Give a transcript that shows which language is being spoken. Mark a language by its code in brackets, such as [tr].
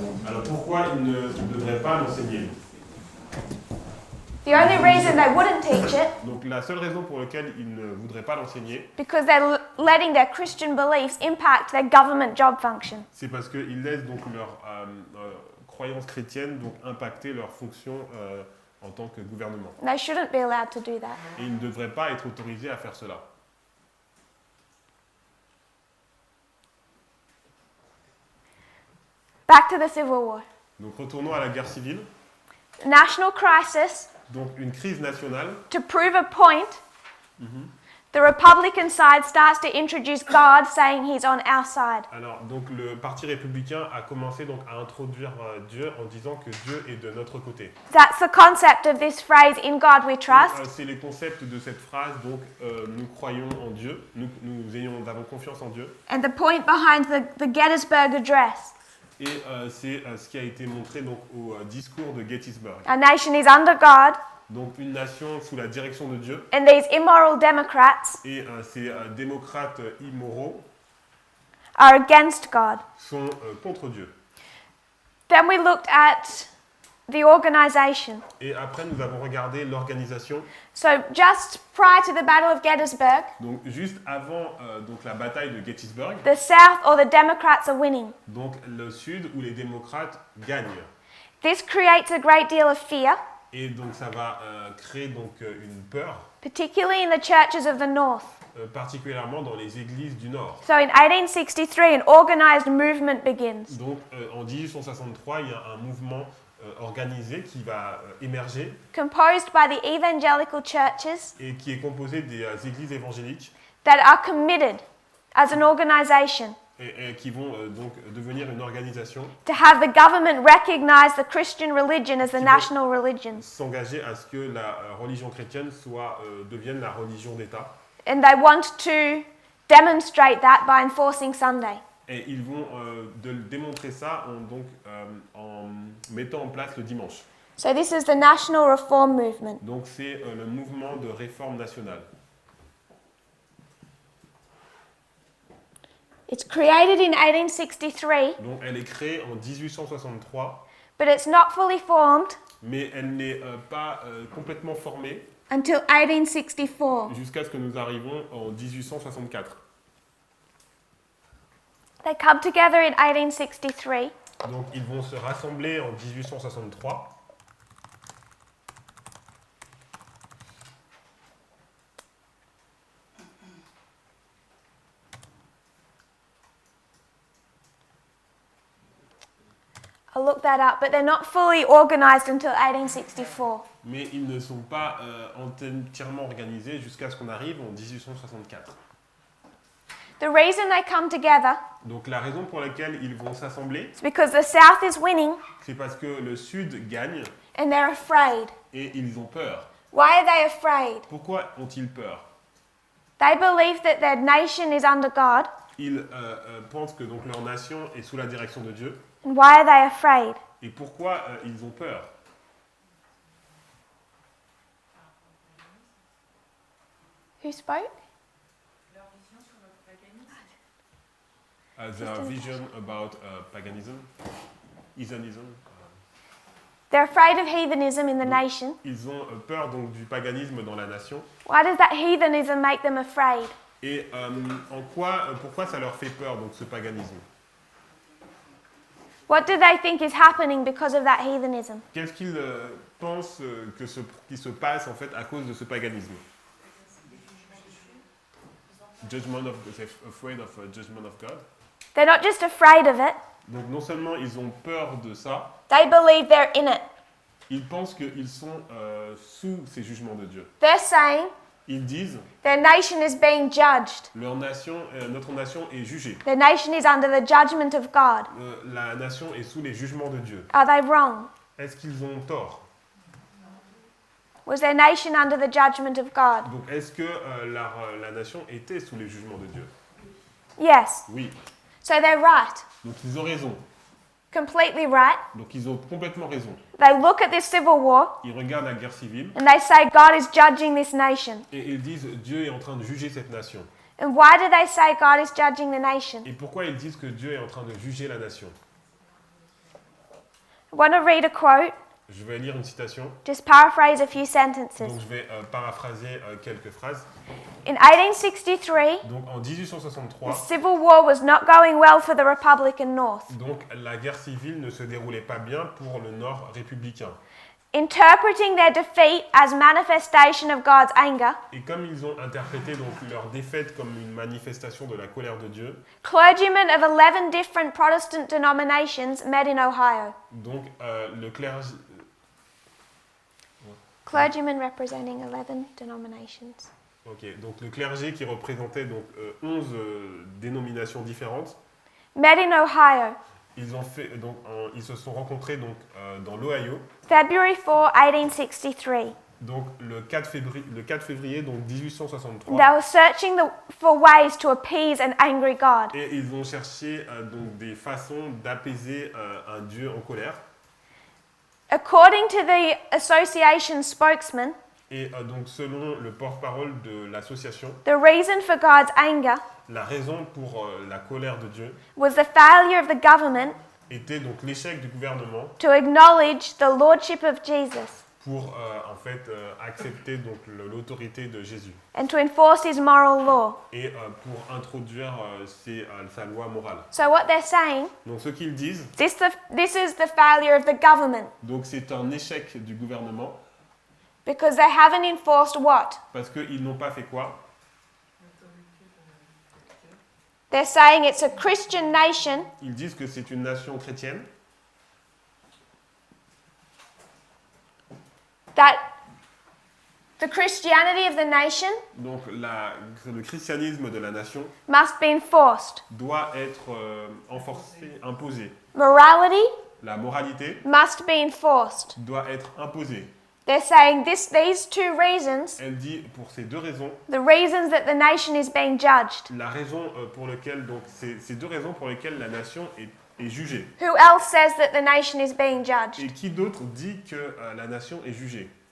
[fr] Alors pourquoi ils ne devraient pas l'enseigner? [en] The only reason they wouldn't teach it, [fr] Donc la seule raison pour laquelle ils ne voudraient pas l'enseigner, [en] because they're letting their Christian beliefs impact their government job function. [fr] c'est parce qu'ils laissent donc leur croyance chrétienne donc impacter leur fonction en tant que gouvernement. [en] And they shouldn't be allowed to do that. [fr] Et ils ne devraient pas être autorisés à faire cela. [en] Back to the Civil War. [fr] Donc retournons à la guerre civile. [en] National crisis. [fr] Donc une crise nationale. [en] To prove a point, the Republican side starts to introduce God, saying he's on our side. [fr] Alors donc le parti républicain a commencé donc à introduire Dieu en disant que Dieu est de notre côté. [en] That's the concept of this phrase, in God we trust. [fr] C'est les concepts de cette phrase donc nous croyons en Dieu, nous avons confiance en Dieu. [en] And the point behind the Gettysburg Address. [fr] Et c'est ce qui a été montré donc au discours de Gettysburg. [en] Our nation is under God, [fr] Donc une nation sous la direction de Dieu. [en] and these immoral Democrats [fr] Et ces démocrates immoraux [en] are against God. [fr] sont contre Dieu. [en] Then we looked at the organization. [fr] Et après, nous avons regardé l'organisation. [en] So just prior to the Battle of Gettysburg, [fr] Donc juste avant donc la bataille de Gettysburg, [en] the South or the Democrats are winning. [fr] donc le Sud où les démocrates gagnent. [en] This creates a great deal of fear, [fr] Et donc ça va créer donc une peur, [en] particularly in the churches of the North. [fr] particulièrement dans les églises du Nord. [en] So in 1863, an organized movement begins. [fr] Donc en 1863, il y a un mouvement organisée qui va émerger [en] composed by the evangelical churches [fr] et qui est composée des églises évangéliques [en] that are committed as an organization [fr] et qui vont donc devenir une organisation, [en] to have the government recognize the Christian religion as the national religion. [fr] s'engager à ce que la religion chrétienne devienne la religion d'État. [en] And they want to demonstrate that by enforcing Sunday. [fr] Et ils vont démontrer ça en mettant en place le dimanche. [en] So this is the national reform movement. [fr] Donc c'est le mouvement de réforme nationale. [en] It's created in 1863, [fr] Donc elle est créée en 1863, [en] but it's not fully formed [fr] mais elle n'est pas complètement formée [en] until 1864. [fr] jusqu'à ce que nous arrivons en 1864. [en] They come together in 1863 [fr] Donc ils vont se rassembler en 1863. [en] I'll look that up, but they're not fully organized until 1864. [fr] Mais ils ne sont pas entièrement organisés jusqu'à ce qu'on arrive en 1864. [en] The reason they come together [fr] Donc la raison pour laquelle ils vont s'assembler, [en] is because the South is winning [fr] c'est parce que le Sud gagne [en] and they're afraid. [fr] et ils ont peur. [en] Why are they afraid? [fr] Pourquoi ont-ils peur? [en] They believe that their nation is under God. [fr] Ils pensent que donc leur nation est sous la direction de Dieu. [en] And why are they afraid? [fr] Et pourquoi ils ont peur? [en] Who spoke? Their vision about paganism, heathenism. They're afraid of heathenism in the nation. [fr] Ils ont peur donc du paganisme dans la nation. [en] Why does that heathenism make them afraid? [fr] Et pourquoi ça leur fait peur donc ce paganisme? [en] What do they think is happening because of that heathenism? [fr] Qu'est-ce qu'ils pensent qui se passe en fait à cause de ce paganisme? [en] Judgment of, afraid of judgment of God. They're not just afraid of it, [fr] Donc non seulement ils ont peur de ça, [en] they believe they're in it. [fr] ils pensent qu'ils sont sous ces jugements de Dieu. [en] They're saying [fr] Ils disent [en] their nation is being judged. [fr] notre nation est jugée. [en] Their nation is under the judgment of God. [fr] La nation est sous les jugements de Dieu. [en] Are they wrong? [fr] Est-ce qu'ils ont tort? [en] Was their nation under the judgment of God? [fr] Donc est-ce que la nation était sous les jugements de Dieu? [en] Yes. [fr] Oui. [en] So they're right. [fr] Donc ils ont raison. [en] Completely right. [fr] Donc ils ont complètement raison. [en] They look at this civil war [fr] Ils regardent la guerre civile [en] and they say God is judging this nation. [fr] et ils disent Dieu est en train de juger cette nation. [en] And why do they say God is judging the nation? [fr] Et pourquoi ils disent que Dieu est en train de juger la nation? [en] I want to read a quote, [fr] Je vais lire une citation. [en] just paraphrase a few sentences. [fr] Donc je vais paraphraser quelques phrases. [en] In 1863, [fr] Donc en [en] the [fr] 1863, [en] civil war was not going well for the Republican North. [fr] donc la guerre civile ne se déroulait pas bien pour le Nord républicain. [en] Interpreting their defeat as manifestation of God's anger, [fr] Et comme ils ont interprété donc leur défaite comme une manifestation de la colère de Dieu, [en] clergymen of 11 different Protestant denominations met in Ohio. [fr] donc le clergé, [en] Clergymen representing 11 denominations. [fr] donc le clergé qui représentait donc 11 dénominations différentes, [en] Met in Ohio, [fr] ils se sont rencontrés donc dans l'Ohio, [en] February 4, 1863. [fr] donc le 4 février donc [en] They [fr] 1863, [en] were searching for ways to appease an angry God. [fr] et ils ont cherché donc des façons d'apaiser un Dieu en colère. [en] According to the association spokesman, [fr] Et donc selon le porte-parole de l'association, [en] the reason for God's anger [fr] la raison pour la colère de Dieu [en] was the failure of the government [fr] était donc l'échec du gouvernement [en] to acknowledge the lordship of Jesus [fr] pour en fait accepter donc l'autorité de Jésus [en] and to enforce his moral law. [fr] et pour introduire sa loi morale. [en] So what they're saying, [fr] Donc ce qu'ils disent, [en] this is the failure of the government [fr] donc c'est un échec du gouvernement [en] because they haven't enforced what? [fr] parce qu'ils n'ont pas fait quoi? [en] They're saying it's a Christian nation [fr] Ils disent que c'est une nation chrétienne [en] The Christianity of the nation [fr] Donc le christianisme de la nation [en] must be enforced. [fr] doit être enforcé, imposé. [en] Morality [fr] La moralité [en] must be enforced. [fr] doit être imposée. [en] They're saying these two reasons, [fr] Elle dit pour ces deux raisons, [en] the reasons that the nation is being judged. [fr] la raison pour laquelle donc ces deux raisons pour lesquelles la nation est jugée. [en] Who else says that the nation is being judged? [fr] Et qui d'autre dit que la nation est jugée?